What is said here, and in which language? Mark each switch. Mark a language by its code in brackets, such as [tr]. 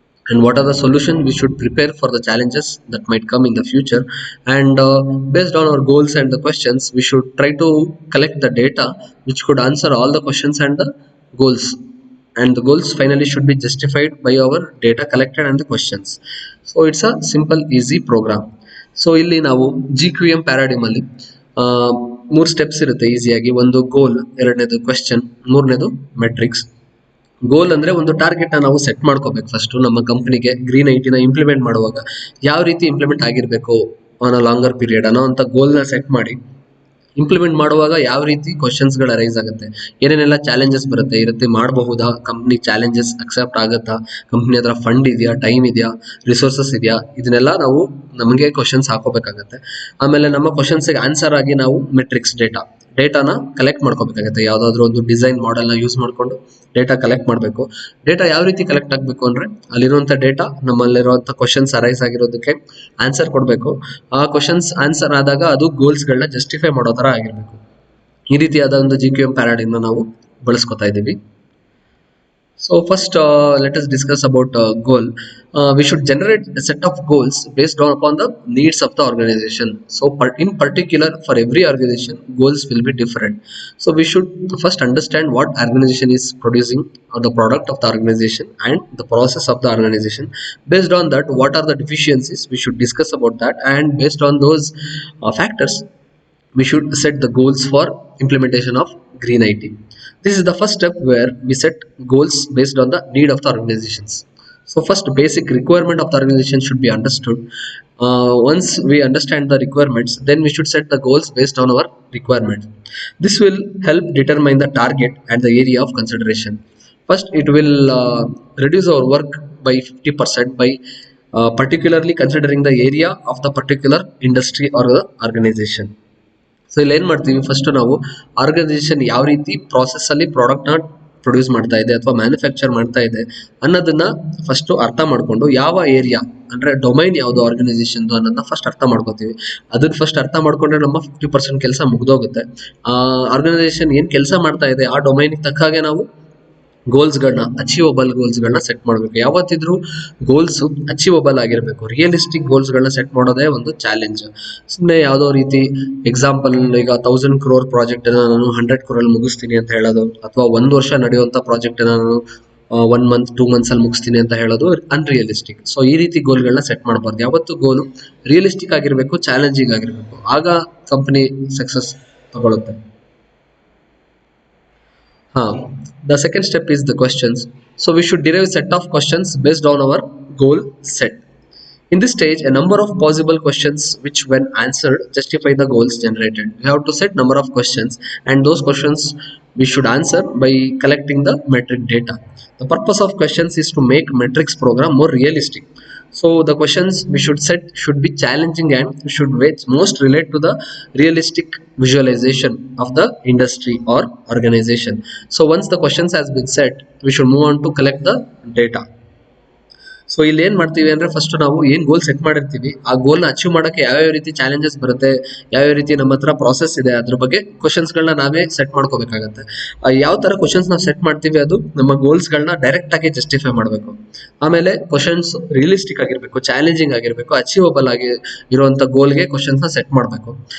[en] And what are the solutions we should prepare for the challenges that might come in the future, and based on our goals and the questions, we should try to collect the data which could answer all the questions and the goals, and the goals finally should be justified by our data collected and the questions. So it's a simple easy program. [kn] So ಇಲ್ಲಿ ನಾವು G Q M ಪ್ಯಾರಾಡಿಮ್ ಅಲ್ಲಿ ಮೂರು steps ಇರುತ್ತೆ ಈಸಿಯಾಗಿ. ಒಂದು ಗೋಲ್, ಎರಡನೇದು question, ಮೂರನೇದು matrix. ಗೋಲ್ ಅಂದ್ರೆ ಒಂದು ಟಾರ್ಗೆಟ್ ನಾವು ಸೆಟ್ ಮಾಡ್ಕೋಬೇಕು. ಫಸ್ಟ್ ನಮ್ಮ ಕಂಪನಿಗೆ ಗ್ರೀನ್ ಐಟಿನ ಇಂಪ್ಲಿಮೆಂಟ್ ಮಾಡುವಾಗ ಯಾವ ರೀತಿ ಇಂಪ್ಲಿಮೆಂಟ್ ಆಗಿರಬೇಕು [en] on a longer period [kn] ಅನ್ನೋ ಅಂತ ಗೋಲ್ನ ಸೆಟ್ ಮಾಡಿ ಇಂಪ್ಲಿಮೆಂಟ್ ಮಾಡುವಾಗ ಯಾವ ರೀತಿ ಕ್ವಶನ್ಸ್ಗಳು ಅರೈಸ್ ಆಗುತ್ತೆ, ಏನೇನೆಲ್ಲ ಚಾಲೆಂಜಸ್ ಬರುತ್ತೆ, ಈ ರೀತಿ ಮಾಡಬಹುದಾ, ಕಂಪ್ನಿ ಚಾಲೆಂಜಸ್ ಅಕ್ಸೆಪ್ಟ್ ಆಗುತ್ತಾ, ಕಂಪ್ನಿ ಹತ್ರ ಫಂಡ್ ಇದೆಯಾ, ಟೈಮ್ ಇದೆಯಾ, ರಿಸೋರ್ಸಸ್ ಇದೆಯಾ, ಇದನ್ನೆಲ್ಲ ನಾವು ನಮಗೆ ಕ್ವಶನ್ಸ್ ಹಾಕೋಬೇಕಾಗತ್ತೆ. ಆಮೇಲೆ ನಮ್ಮ ಕ್ವಶನ್ಸ್ಗೆ ಆನ್ಸರ್ ಆಗಿ ನಾವು ಮೆಟ್ರಿಕ್ಸ್ ಡೇಟಾನ ಕಲೆಕ್ಟ್ ಮಾಡ್ಕೋಬೇಕಾಗುತ್ತೆ. ಯಾವುದಾದ್ರೂ ಒಂದು ಡಿಸೈನ್ ಮಾಡೆಲ್ನ ಯೂಸ್ ಮಾಡಿಕೊಂಡು ಡೇಟಾ ಕಲೆಕ್ಟ್ ಮಾಡಬೇಕು. ಡೇಟಾ ಯಾವ ರೀತಿ ಕಲೆಕ್ಟ್ ಆಗಬೇಕು ಅಂದರೆ, ಅಲ್ಲಿರುವಂಥ ಡೇಟಾ ನಮ್ಮಲ್ಲಿರುವಂಥ ಕ್ವಶನ್ಸ್ ಅರೈಸ್ ಆಗಿರೋದಕ್ಕೆ ಆನ್ಸರ್ ಕೊಡಬೇಕು. ಆ ಕ್ವಶನ್ಸ್ ಆನ್ಸರ್ ಆದಾಗ ಅದು ಗೋಲ್ಸ್ಗಳನ್ನ ಜಸ್ಟಿಫೈ ಮಾಡೋ ಥರ ಆಗಿರಬೇಕು. ಈ ರೀತಿಯಾದ ಒಂದು ಜಿ ಕ್ಯೂ ಎಂ ಪ್ಯಾರಾಡಿಮ್ನ ನಾವು ಬಳಸ್ಕೊತಾ ಇದ್ದೀವಿ. [en] So first, let us discuss about goal. We should generate a set of goals based upon the needs of the organization. So in particular, for every organization, goals will be different. So we should first understand what organization is producing or the product of the organization and the process of the organization. Based on that, what are the deficiencies? We should discuss about that, and based on those factors, we should set the goals for implementation of green IT. This is the first step where we set goals based on the need of the organizations. So first, basic requirement of the organization should be understood. Once we understand the requirements, then we should set the goals based on our requirements. This will help determine the target and the area of consideration. First, it will reduce our work by 50% by particularly considering the area of the particular industry or the organization. [kn] So ಇಲ್ಲಿ ಏನ್ ಮಾಡ್ತೀವಿ, first ನಾವು organisation ಯಾವ ರೀತಿ process ಅಲ್ಲಿ product ನ produce ಮಾಡ್ತಾ ಇದೆ ಅಥವಾ ಮ್ಯಾನುಫ್ಯಾಕ್ಚರ್ ಮಾಡ್ತಾ ಇದೆ ಅನ್ನೋದನ್ನ ಫಸ್ಟ್ ಅರ್ಥ ಮಾಡ್ಕೊಂಡು, ಯಾವ ಏರಿಯಾ ಅಂದ್ರೆ ಡೊಮೈನ್ ಯಾವುದು ಆರ್ಗನೈಸೇಷನ್ ಅನ್ನೋದನ್ನ ಫಸ್ಟ್ ಅರ್ಥ ಮಾಡ್ಕೋತೀವಿ. ಅದನ್ನ ಫಸ್ಟ್ ಅರ್ಥ ಮಾಡ್ಕೊಂಡ್ರೆ ನಮ್ಮ 50% ಕೆಲಸ ಮುಗ್ದೋಗುತ್ತೆ. ಆ ಆರ್ಗನೈಸೇಷನ್ ಏನ್ ಕೆಲಸ ಮಾಡ್ತಾ ಇದೆ ಆ ಡೊಮೈನ್ ತಕ್ಕ ಹಾಗೆ ನಾವು ಗೋಲ್ಸ್ಗಳನ್ನ, ಅಚೀವಬಲ್ ಗೋಲ್ಸ್ಗಳನ್ನ ಸೆಟ್ ಮಾಡಬೇಕು. ಯಾವತ್ತಿದ್ರು ಗೋಲ್ಸ್ ಅಚೀವಬಲ್ ಆಗಿರಬೇಕು. ರಿಯಲಿಸ್ಟಿಕ್ ಗೋಲ್ಸ್ಗಳನ್ನ ಸೆಟ್ ಮಾಡೋದೇ ಒಂದು ಚಾಲೆಂಜ್. ಸುಮ್ಮನೆ ಯಾವುದೋ ರೀತಿ ಎಕ್ಸಾಂಪಲ್, ಈಗ 1000 crore ಪ್ರಾಜೆಕ್ಟ್ ನಾನು 100 crore ಮುಗಿಸ್ತೀನಿ ಅಂತ ಹೇಳೋದು, ಅಥವಾ 1 ವರ್ಷ ನಡೆಯುವಂತ ಪ್ರಾಜೆಕ್ಟ್ ನಾನು [en] 1 month 2 months [kn] ಅಲ್ಲಿ ಮುಗಿಸ್ತೀನಿ ಅಂತ ಹೇಳೋದು ಅನ್ರಿಯಲಿಸ್ಟಿಕ್. ಸೊ ಈ ರೀತಿ ಗೋಲ್ಗಳನ್ನ ಸೆಟ್ ಮಾಡಬಾರ್ದು. ಯಾವತ್ತು ಗೋಲು ರಿಯಲಿಸ್ಟಿಕ್ ಆಗಿರಬೇಕು, ಚಾಲೆಂಜಿಂಗ್ ಆಗಿರಬೇಕು. ಆಗ ಕಂಪನಿ ಸಕ್ಸಸ್ ತಗೊಳುತ್ತೆ. [en] The second step is the questions. So we should derive a set of questions based on our goal set. In this stage, a number of possible questions which when answered justify the goals generated. We have to set number of questions, and those questions we should answer by collecting the metric data. The purpose of questions is to make metrics program more realistic. So the questions we should set should be challenging and should most relate to the realistic visualization of the industry or organization. So once the questions has been set, we should move on to collect the data. [kn] So ಇಲ್ಲಿ ಏನ್ ಮಾಡ್ತೀವಿ ಅಂದ್ರೆ, first ನಾವು ಏನ್ goal set ಮಾಡಿರ್ತೀವಿ ಆ ಗೋಲ್ ನ achieve ಮಾಡಕ್ಕೆ ಯಾವ್ಯಾವ ರೀತಿ ಚಾಲೆಂಜಸ್ ಬರುತ್ತೆ, ಯಾವ್ಯಾವ ರೀತಿ ನಮ್ಮ ಹತ್ರ ಪ್ರಾಸೆಸ್ ಇದೆ, ಅದ್ರ ಬಗ್ಗೆ ಕ್ವಶನ್ಸ್ ಗಳನ್ನ ನಾವೇ ಸೆಟ್ ಮಾಡ್ಕೋಬೇಕಾಗತ್ತೆ. ಯಾವ ತರ ಕ್ವಶನ್ಸ್ ನಾವು ಸೆಟ್ ಮಾಡ್ತೀವಿ ಅದು ನಮ್ಮ ಗೋಲ್ಸ್ ಗಳನ್ನ ಡೈರೆಕ್ಟ್ ಆಗಿ ಜಸ್ಟಿಫೈ ಮಾಡಬೇಕು. ಆಮೇಲೆ ಕ್ವಶನ್ಸ್ ರಿಯಲಿಸ್ಟಿಕ್ ಆಗಿರ್ಬೇಕು, ಚಾಲೆಂಜಿಂಗ್ ಆಗಿರ್ಬೇಕು, ಅಚೀವಬಲ್ ಆಗಿ ಇರುವಂತ ಗೋಲ್ಗೆ ಕ್ವಶನ್ಸ್ ನ ಸೆಟ್ ಮಾಡಬೇಕು.